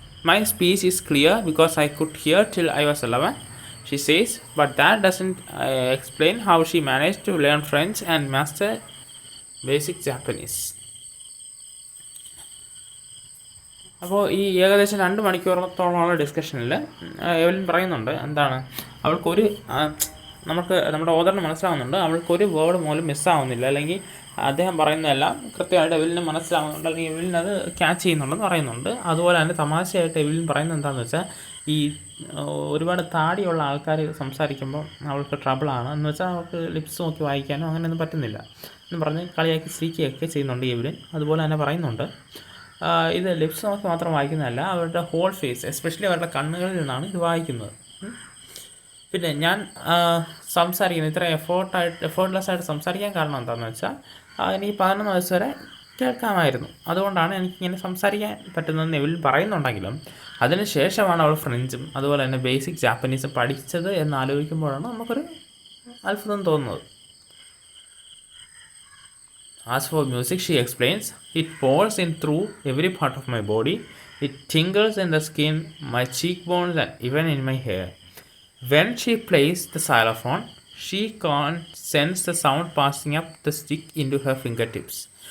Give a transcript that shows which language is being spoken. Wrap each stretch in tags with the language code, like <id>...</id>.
<en>My speech is clear because I could hear till I was 11. She says, but that doesn't explain how she managed to learn French and master basic Japanese.</en> <ml>അപ്പോൾ ഈ ഏകദേശം 2 മണിക്കൂറത്തോളമുള്ള ഡിസ്കഷനിൽ Evelyn പറയുന്നുണ്ട്, എന്താണ്, അവൾക്കൊരു നമുക്ക് നമ്മുടെ ഓദറിന് മനസ്സിലാവുന്നുണ്ട്, അവൾക്കൊരു വേർഡ് പോലും മിസ്സാവുന്നില്ല, അല്ലെങ്കിൽ അദ്ദേഹം പറയുന്നതെല്ലാം കൃത്യമായിട്ട് എവലിന് മനസ്സിലാവുന്നുണ്ട്, അല്ലെങ്കിൽ എവലിൻ അത് ക്യാച്ച് ചെയ്യുന്നുണ്ടെന്ന് പറയുന്നുണ്ട്. അതുപോലെ തന്നെ തമാശയായിട്ട് എവലിൻ പറയുന്നത് എന്താണെന്ന് വെച്ചാൽ, ഈ ഒരുപാട് താടിയുള്ള ആൾക്കാർ സംസാരിക്കുമ്പോൾ അവൾക്ക് ട്രബിളാണ് എന്ന് വെച്ചാൽ അവൾക്ക് ലിപ്സ് നോക്കി വായിക്കാനോ അങ്ങനെയൊന്നും പറ്റുന്നില്ല എന്ന് പറഞ്ഞ് കളിയാക്കി ചിരിക്കുകയൊക്കെ ചെയ്യുന്നുണ്ട് എവലിൻ. അതുപോലെ തന്നെ പറയുന്നുണ്ട്, ഇത് ലിപ്സ് നോക്കി മാത്രം വായിക്കുന്നതല്ല, അവരുടെ ഹോൾ ഫേസ്, എസ്പെഷ്യലി അവരുടെ കണ്ണുകളിൽ നിന്നാണ് ഇത് വായിക്കുന്നത്. പിന്നെ ഞാൻ സംസാരിക്കുന്നത് ഇത്ര എഫേർട്ട്ലെസ് ആയിട്ട് സംസാരിക്കാൻ കാരണം എന്താണെന്ന് വെച്ചാൽ, എനിക്ക് 11 വയസ്സ് വരെ കേൾക്കാമായിരുന്നു, അതുകൊണ്ടാണ് എനിക്കിങ്ങനെ സംസാരിക്കാൻ പറ്റുന്നതെന്ന് എവലിൻ പറയുന്നുണ്ടെങ്കിലും അതിന് ശേഷമാണ് അവൾ ഫ്രഞ്ചും അതുപോലെ തന്നെ ബേസിക് ജാപ്പനീസും പഠിച്ചത് എന്നാലോചിക്കുമ്പോഴാണ് നമുക്കൊരു അത്ഭുതം തോന്നുന്നത്.</ml> <en>As for music, she explains, it pours in through every part of my body. It tingles in the skin, my cheekbones and even in my hair. When she plays the xylophone, she can't sense the sound passing up the stick into her fingertips.</en>